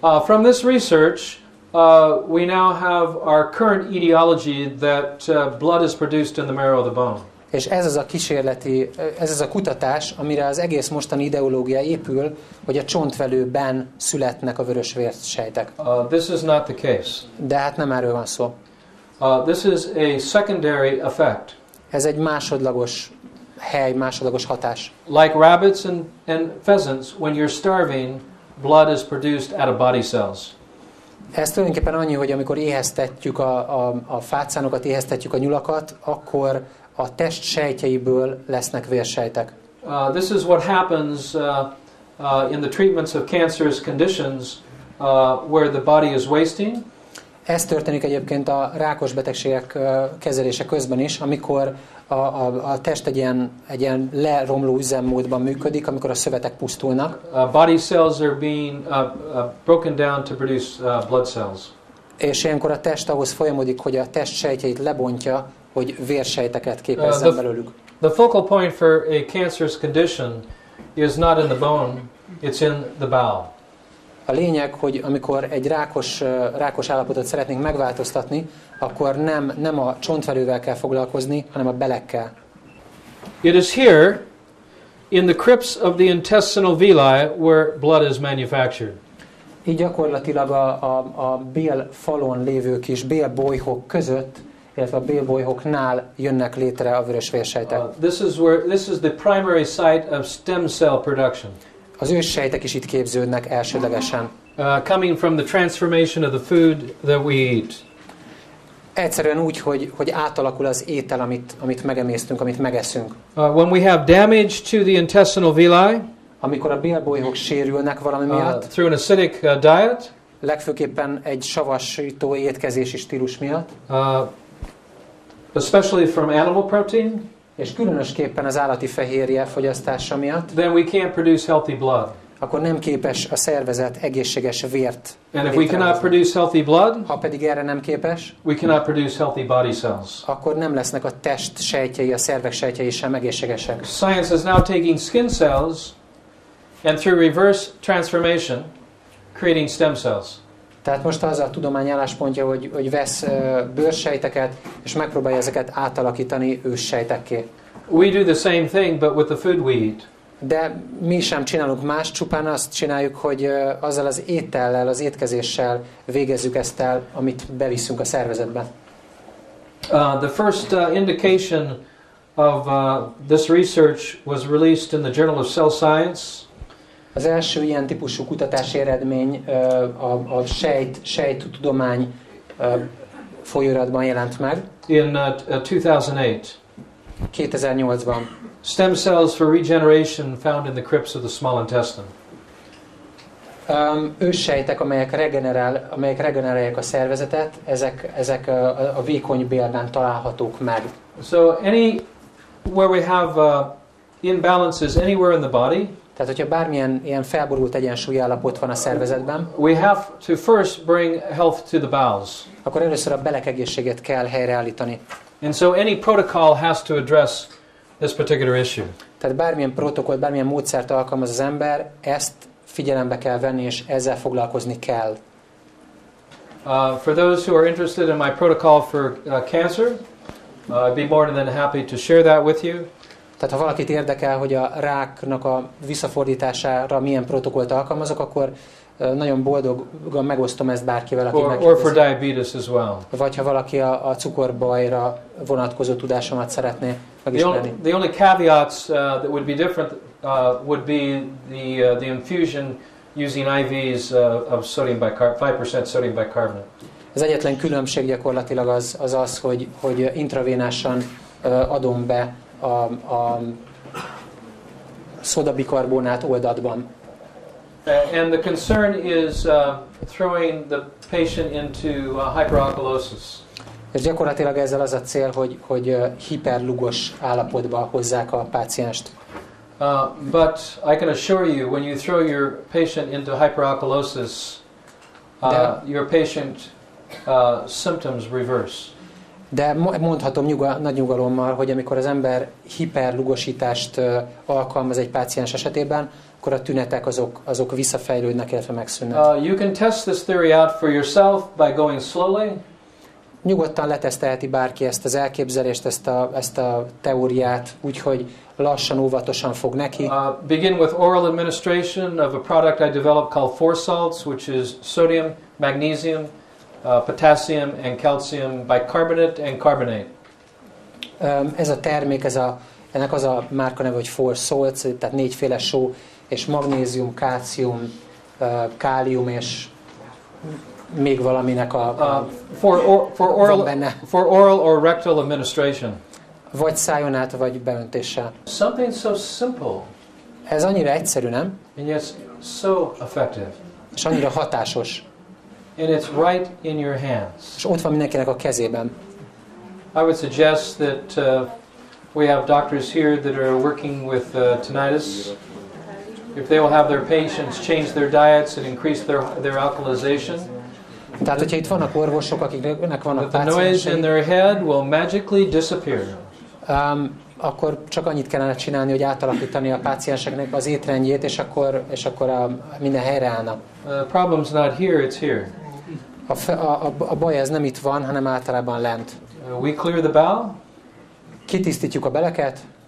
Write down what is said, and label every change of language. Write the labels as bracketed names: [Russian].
[English] From this research, we now have our current etiology that blood is produced in the marrow of the bone. [Hungarian] És ez az a kutatás, amire az egész mostani ideológia épül, hogy a csontvelőben születnek a vörös vérsejtek. [English] This is not the case. [Hungarian] De hát nem erről van szó. [English] This is a secondary effect. [Hungarian] Ez egy másodlagos másodlagos hatás. [English] Like rabbits and pheasants, when you're starving, blood is produced out of body cells. [Hungarian] Ez tulajdonképpen annyi, hogy amikor éheztetjük a fácánokat, éheztetjük a nyulakat, akkor a test sejtjeiből lesznek vérsejtek. [English] This is what happens in the treatments of cancerous conditions where the body is wasting. [Hungarian] Ez történik egyébként a rákos betegségek kezelése közben is, amikor a test egy ilyen leromló üzemmódban működik, amikor a szövetek pusztulnak. [English] Body cells are being broken down to produce blood cells. [Hungarian] És ilyenkor a test ahhoz folyamodik, hogy a test sejtjeit lebontja, hogy vérsejteket képezzen belőlük. [English] The focal point for a cancerous condition is not in the bone, it's in the bowel. [Hungarian] A lényeg, hogy amikor egy rákos állapotot szeretnénk megváltoztatni, akkor nem a csontvelővel kell foglalkozni, hanem a belekkel. [English] It is here, in the crypts of the intestinal villi, where blood is manufactured. [Hungarian] Így gyakorlatilag a bélfalon lévő kis bélbolyhok között, illetve a bélbolyhoknál jönnek létre a vörös vérsejtek. [English] This is the primary site of stem cell production. [Hungarian] Az őssejtek is itt képződnek elsődlegesen. [English] Coming from the transformation of the food that we eat. [Hungarian] Egyszerűen úgy, hogy átalakul az étel, amit megemésztünk, amit megeszünk. [English] When we have damage to the intestinal villi, [Hungarian] amikor a bélbolyhok sérülnek valami miatt, [English] through an acidic diet, [Hungarian] legfőképpen egy savasító étkezési stílus miatt, [English] especially from animal protein, [Hungarian] és különösképpen az állati fehérje fogyasztása miatt, [English] then we can't produce healthy blood. [Hungarian] Akkor nem képes a szervezet egészséges vért. [English] And if we cannot produce healthy blood, [Hungarian] ha pedig erre nem képes, [English] we cannot produce healthy body cells. [Hungarian] Akkor nem lesznek a test sejtjei, a szervek sejtjei sem egészségesek. [English] Science is now taking skin cells and through reverse transformation creating stem cells. [Hungarian] Tehát most az a tudomány álláspontja, hogy vesz bőrsejteket, és megpróbálja ezeket átalakítani őssejtekké. [English] We do the same thing, but with the food we eat. [Hungarian] De mi sem csinálunk más, csupán azt csináljuk, hogy azzal az étellel, az étkezéssel végezzük ezt el, amit beviszünk a szervezetbe. [English] The first indication of this research was released in the Journal of Cell Science. [Hungarian] Az első ilyen típusú kutatási eredmény a sejttudomány folyóiratban jelent meg. [English] In 2008. [Hungarian] 2008-ban. [English] Stem cells for regeneration found in the crypts of the small intestine. [Hungarian] Őssejtek, amelyek regenerálják a szervezetet, ezek a vékony bélben találhatók meg. [English] So where we have imbalances anywhere in the body, [Hungarian] tehát hogyha bármilyen ilyen felborult egyensúlyállapot van a szervezetben, [English] we have to first bring health to the bowels. [Hungarian] Akkor először a belek egészségét kell helyreállítani. [English] And so any protocol has to address this particular issue. [Hungarian] Tehát bármilyen protokoll, bármilyen módszert alkalmaz az ember, ezt figyelembe kell venni, és ezzel foglalkozni kell. [English] For those who are interested in my protocol for cancer, I'd be more than happy to share that with you. [Hungarian] Tehát ha valakit érdekel, hogy a ráknak a visszafordítására milyen protokollt alkalmazok, akkor nagyon boldogan megosztom ezt bárkivel, aki megkérdezi. [English] Or for diabetes as well. [Hungarian] Vagy ha valaki a cukorbajra vonatkozó tudásomat szeretné megismerni. [English] The only caveats that would be different would be the infusion using IVs of sodium bicarbonate, 5% sodium bicarbonate. [Hungarian] Az egyetlen különbség gyakorlatilag az, hogy intravénásan adom be a szódabikarbonát oldatban. [English] And the concern is throwing the patient into hyperalkalosis. [Hungarian] És gyakorlatilag ezzel az a cél, hogy hiperlugos állapotba hozzák a pácienst. [English] But I can assure you, when you throw your patient into hyperalkalosis, your patient symptoms reverse. [Hungarian] De mondhatom nagy nyugalommal, hogy amikor az ember hiperlugosítást alkalmaz egy páciens esetében, akkor a tünetek azok visszafejlődnek, illetve megszűnnek. [English] You can test this theory out for yourself by going slowly. [Hungarian] Nyugodtan letesztelheti bárki ezt az elképzelést, ezt a teóriát, úgyhogy lassan, óvatosan fog neki. [English] Begin with oral administration of a product I developed called Four Salts, which is sodium, magnesium, potassium and calcium bicarbonate and carbonate. [Hungarian] Ez a termék, ennek az a márka neve, hogy Four Salts, tehát 4-féle só, és magnézium, kálcium, kálium és még valaminek [English] for oral or rectal administration. [Hungarian] Vagy szájon át, vagy beöntéssel. [English] Something so simple. [Hungarian] Ez annyira egyszerű, nem? [English] And yet so effective. [Hungarian] És annyira hatásos. [English] And it's right in your hands. [Hungarian] És ott van mindenkinek a kezében. [English] I would suggest that we have doctors here that are working with tinnitus. If they will have their patients change their diets and increase their alkalization. [Hungarian] Tehát, hogyha itt vannak orvosok, akiknek vannak [English] the noise in their head will magically disappear. [Hungarian] Akkor csak annyit kellene csinálni, hogy átalakítani a pácienseknek az étrendjét, és akkor minden helyreállna. [English] The problem's not here, it's here. [Hungarian] A baj ez nem itt van, hanem általában lent. [English] We clear the bowel. [Hungarian] Kitisztítjuk a beleket.